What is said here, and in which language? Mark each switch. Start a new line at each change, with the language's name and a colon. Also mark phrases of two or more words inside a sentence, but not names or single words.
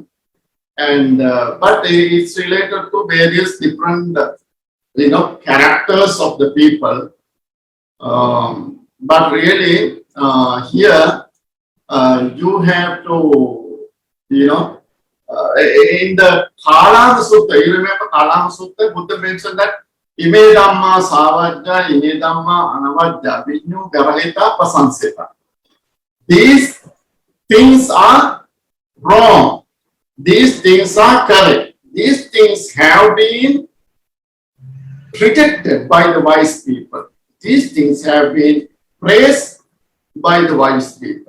English: And but it's related to various different, characters of the people. But really, here you have to, in the Saddhā Sutta, you remember Saddhā Sutta, Buddha mentioned that
Pali: Ime Dhamma Savajja, Ime Dhamma Anavajja, Vinyu Vyavahita Pasansita.
English: These things are wrong. These things are correct. These things have been rejected by the wise people. These things have been praised by the wise people.